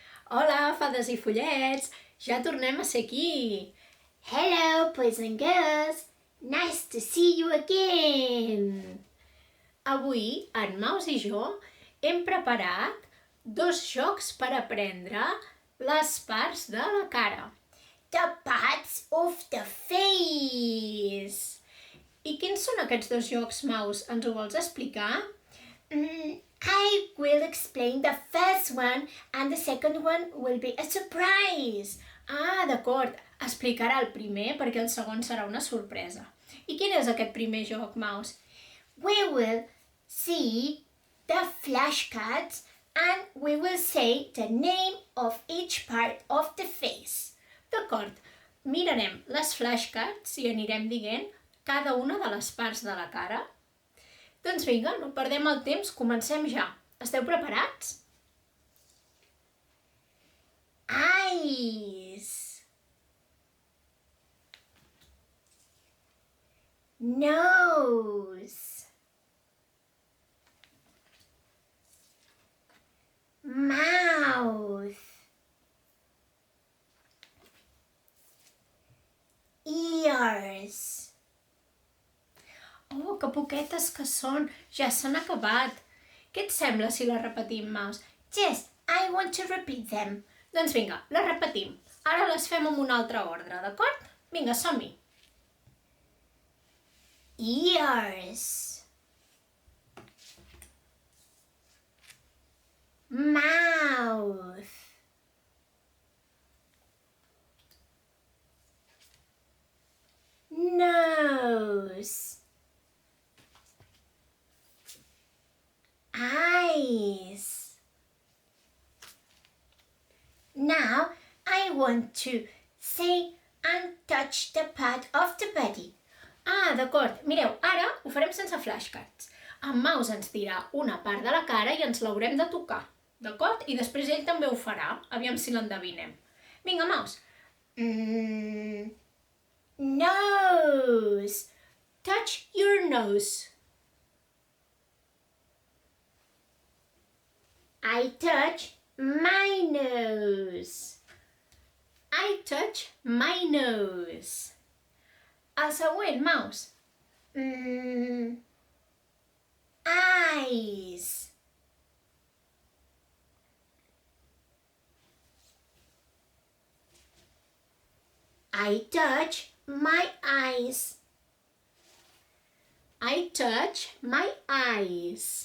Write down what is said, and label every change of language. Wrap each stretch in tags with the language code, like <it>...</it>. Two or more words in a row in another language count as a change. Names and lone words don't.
<ca>Hola, fades i follets! Ja tornem a ser aquí!</ca> <en>Hello, boys and girls. Nice to see you again.</en> <ca>Avui, en Maus i jo hem preparat 2 jocs per aprendre les parts de la cara.</ca> <en>The parts of the face.</en> <ca>I quins són aquests 2 jocs, Maus? Ens ho vols explicar?</ca> <en>I will explain the first one and the second one will be a surprise.</en> <ca>Ah, d'acord. Explicarà el primer perquè el segon serà una sorpresa. I quin és aquest primer joc, Maus?</ca> <en>We will see the flashcards and we will say the name of each part of the face.</en> <ca>D'acord. Mirarem les flashcards i anirem dient cada una de les parts de la cara. Doncs vinga, no perdem el temps, comencem ja. Esteu preparats?</ca> <en>Eyes. Nose. Mouth. Ears.</en> <ca>Oh, que poquetes que són! Ja s'han acabat. Què et sembla si les repetim, Maus?</ca> <en>Just, I want to repeat them.</en> <ca>Doncs vinga, les repetim. Ara les fem en un altre ordre, d'acord? Vinga, som-hi.</ca> <en>Ears. Mouth. Nose. Eyes. Now I want to say and touch the part of the body.</en> <ca>Ah, d'acord. Mireu, ara ho farem sense flashcards. En Maus ens dirà una part de la cara i ens l'haurem de tocar. D'acord? I després ell també ho farà. Aviam si l'endevinem. Vinga, Maus.</ca> <en>Nose. Touch your nose. I touch my nose. I touch my nose.</en> <ca>El següent, Maus.</ca> <en>Eyes. I touch my eyes. I touch my eyes.</en>